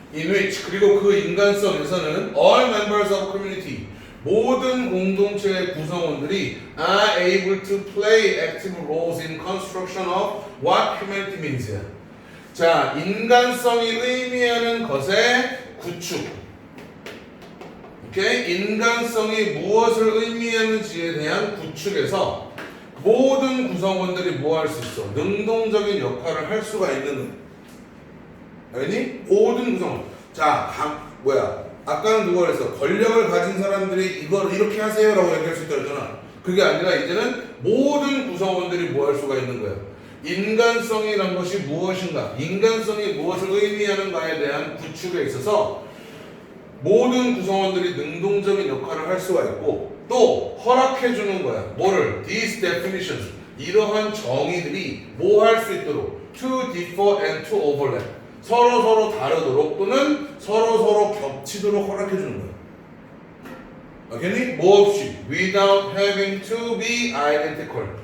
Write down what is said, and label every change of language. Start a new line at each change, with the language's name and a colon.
English: In which,
Korean: 그리고 그 인간성에서는
English: all members of community,
Korean: 모든 공동체의 구성원들이
English: are able to play active roles in construction of what humanity means.
Korean: 자, 인간성이 의미하는 것의 구축. 오케이? 인간성이 무엇을 의미하는지에 대한 구축에서 모든 구성원들이 뭐 할 수 있어? 능동적인 역할을 할 수가 있는 거야. 알겠니? 모든 구성원. 자, 아까는 누가 그랬어? 권력을 가진 사람들이 이걸 이렇게 하세요라고 얘기할 수 있다 그랬잖아. 그게 아니라 이제는 모든 구성원들이 뭐 할 수가 있는 거야. 인간성이란 것이 무엇인가? 인간성이 무엇을 의미하는가에 대한 구축에 있어서 모든 구성원들이 능동적인 역할을 할 수가 있고 또 허락해 주는 거야.
English: 뭐를? These definitions.
Korean: 이러한 정의들이 뭐 할 수 있도록
English: to differ and to overlap.
Korean: 서로 다르도록 또는 서로 겹치도록 허락해 주는 거야. 알겠니? 뭐 없이
English: without having to be identical.